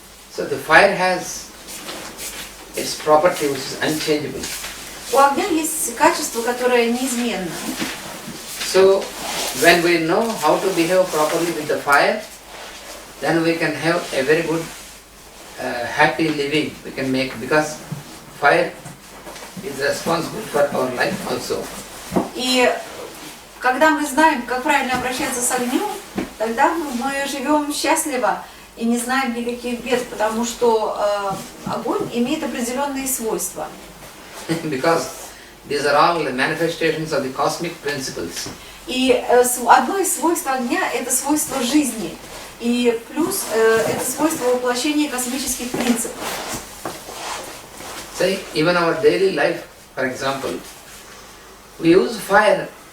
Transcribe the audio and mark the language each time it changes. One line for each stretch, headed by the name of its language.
English: So the fire has its property which is unchangeable.
Russian: У огня есть качество, которое неизменно.
English: So when we know how to behave properly with the fire, then we can have a very good happy living we can make, because fire is responsible for our life also.
Russian: И когда мы знаем, как правильно обращаться с огнем, тогда мы живем счастливо и не знаем никаких бед, потому что огонь имеет определенные свойства.
English: Because these are all the manifestations of the cosmic principles.
Russian: И одно из свойств огня – это свойство жизни. И плюс это свойство воплощения космических принципов.
English: Say, even our daily life, for example, we use fire.